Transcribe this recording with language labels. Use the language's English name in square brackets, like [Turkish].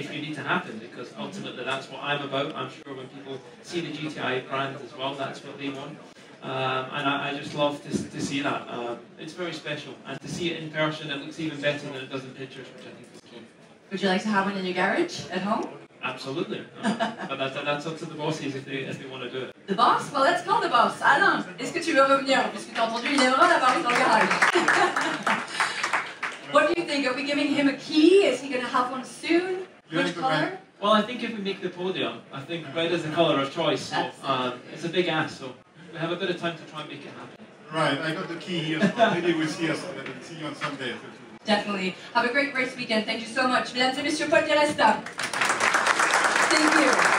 [English] If you need to happen, because ultimately that's what I'm about. I'm sure when people see the GTI brand as well, that's what they want. And I just love to see that. It's very special, and to see it in person, it looks even better than it does in pictures, which I think is key. Would you like to have one in your garage at home? Absolutely. But that's up to the bosses if they want to do it. The boss? Well, let's call the boss. [French] Alain, est-ce que tu veux revenir? Puisque tu as entendu, il aimerait l'avoir dans le garage. [English] What do you think? Are we giving him a key? Is he going to have one soon? Which color? Well, I think if we make the podium, I think red is the colour of choice. So it's a big ask, so we have a bit of time to try and make it happen. Right, I got the key here, so maybe we'll see you on Sunday. Definitely. Have a great race weekend. Thank you so much. [French] Mesdames et messieurs, [English] Paul Di Resta. Thank you.